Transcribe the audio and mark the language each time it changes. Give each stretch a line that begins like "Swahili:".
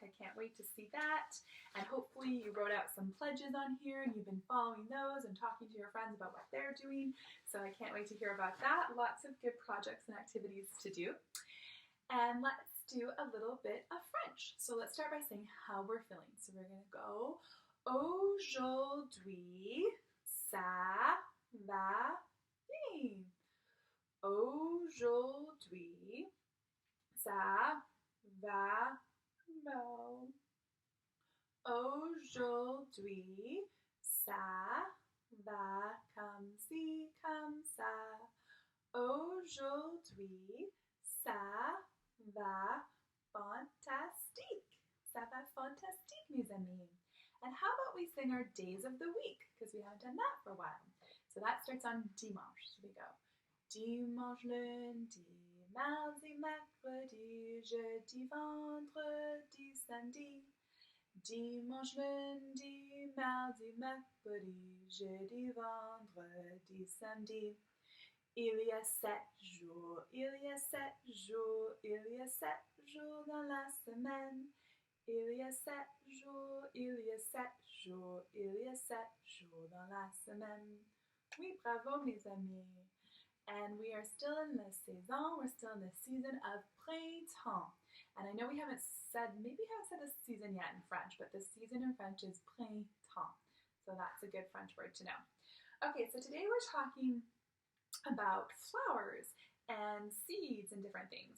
English: I can't wait to see that. And hopefully you wrote out some pledges on here and you've been following those and talking to your friends about what they're doing. So I can't wait to hear about that. Lots of good projects and activities to do. And let's do a little bit of French. So let's start by saying how we're feeling.
French: So we're going to go, aujourd'hui, ça va bien. Aujourd'hui, ça va mal. Aujourd'hui, ça va comme ci, comme ça. Aujourd'hui, ça va fantastique. Ça va fantastique, mes amis.
English: And how about we sing our days of the week? Because we haven't done that for a while. So that starts on dimanche. So we go.
French: Dimanche, lundi, mardi, mercredi, jeudi, vendredi, samedi. Dimanche, lundi, mardi, mercredi, jeudi, vendredi, samedi. Il y a 7 jours, il y a 7 jours, il y a 7 jours dans la semaine. Il y a 7 jours, il y a 7 jours, il y a 7 jours dans la semaine. Oui, bravo mes amis.
English: And we are still in the saison, we're still in the season of printemps. And I know we haven't said, maybe we haven't said the season yet in French, but the season in French is printemps. So that's a good French word to know. Okay, so today we're talking about flowers and seeds and different things.